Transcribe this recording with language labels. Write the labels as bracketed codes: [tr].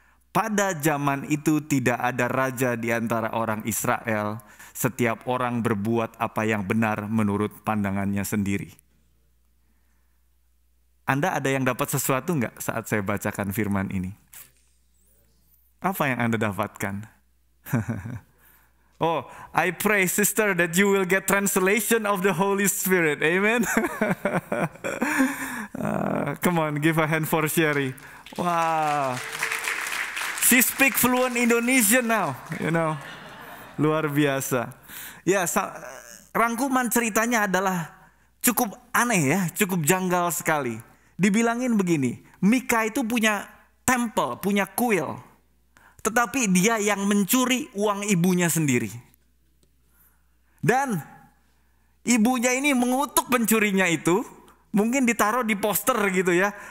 [id] Pada zaman itu tidak ada raja di antara orang Israel, setiap orang berbuat apa yang benar menurut pandangannya sendiri. Anda ada yang dapat sesuatu nggak saat saya bacakan firman ini? Apa yang Anda dapatkan? [en] Oh, I pray sister that you will get translation of the Holy Spirit. Amen. Come on, give a hand for Sherry. Wow. She speak fluent Indonesian now, you know. [id] Luar biasa. Ya, rangkuman ceritanya adalah cukup aneh ya, cukup janggal sekali. Dibilangin begini, Mika itu punya tempel, punya kuil. Tetapi dia yang mencuri uang ibunya sendiri. Dan ibunya ini mengutuk pencurinya itu, mungkin ditaruh di poster gitu ya.